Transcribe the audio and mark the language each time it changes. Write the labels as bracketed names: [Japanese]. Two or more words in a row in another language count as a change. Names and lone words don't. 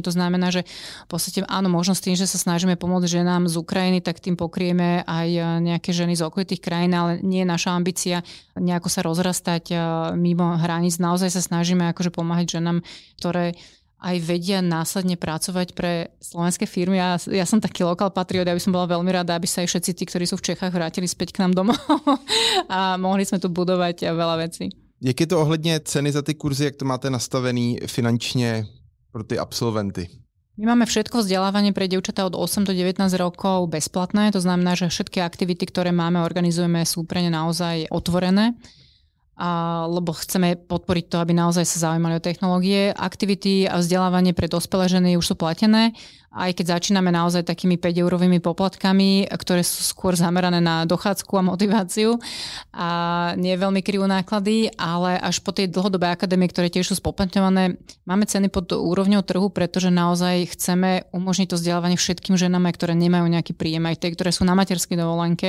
[Slovak] To znamená, že v podstate áno, možno s tým, že sa snažíme pomôcť ženám z Ukrajiny, tak tým pokrieme aj nejaké ženy z okolitých krajín, ale nie je naša ambícia nejako sa rozrastať mimo hraníc. Naozaj sa snažíme akože pomáhať ženám, ktoré aj vedia následne pracovať pre slovenské firmy. Ja som taký lokal patriot, ja by som bola veľmi rada, aby sa aj všetci tí, ktorí sú v Čechách, vrátili späť k nám domov a mohli sme tu budovať veľa vecí. [Czech] Jak je to ohledně ceny za ty kurzy, jak to máte nastavený finančně pro ty absolventy? [Slovak] My máme všetko vzdelávanie pre dievčatá od 8 do 19 rokov bezplatné, to znamená, že všetky aktivity, ktoré máme, organizujeme, sú pre ne naozaj otvorené. Lebo chceme podporiť to, aby naozaj sa zaujímali o technológie. Aktivity a vzdelávanie pre dospelé ženy už sú platené, aj keď začíname naozaj takými 5-eurovými poplatkami, ktoré sú skôr zamerané na dochádzku a motiváciu a nie veľmi krivú náklady, ale až po tej dlhodobé akadémie, ktoré tiež sú spoplatňované, máme ceny pod úrovňou trhu, pretože naozaj chceme umožniť to vzdelávanie všetkým ženám, ktoré nemajú nejaký príjem, aj tie, ktoré sú na materskej dovolenke.